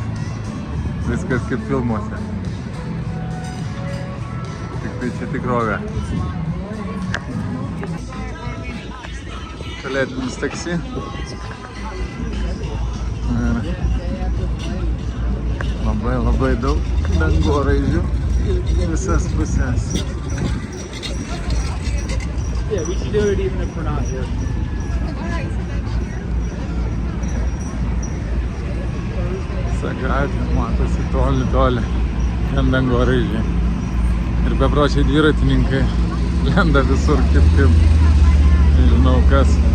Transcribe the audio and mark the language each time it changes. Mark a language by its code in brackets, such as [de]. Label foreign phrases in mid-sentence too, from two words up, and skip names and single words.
[lt] Viskas kaip filmuose. Tik tai čia tikrovė. Kalėdinis taksi. Ir labai daug dangoraižių į visas pusės. [en] Yeah, we should do it even if we're not here. [lt] Gatvė matosi toli, ten dangoraižiai. Ir bepročiai dviratininkai lenda visur kaip, nežinau kas.